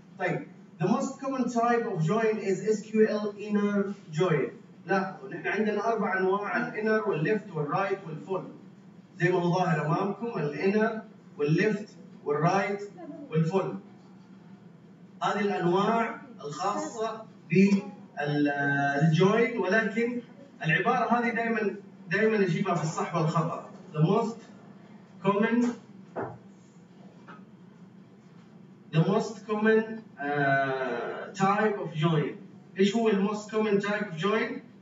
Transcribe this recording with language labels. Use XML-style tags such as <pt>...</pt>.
<en>طيب the most common type of join is SQL inner join.</en> <ar>لا نحن عندنا أربع أنواع الانر والليفت والرايت والفول. زي ما هو ظاهر أمامكم الانر والليفت والرايت والفول. هذه الأنواع الخاصة بالجوين ولكن العبارة هذه دائما أجيبها في الصح والخطأ.</ar> <en>The most common The most common type of join.</en> <ar>إيش هو</ar> <en>the most common type of join?</en>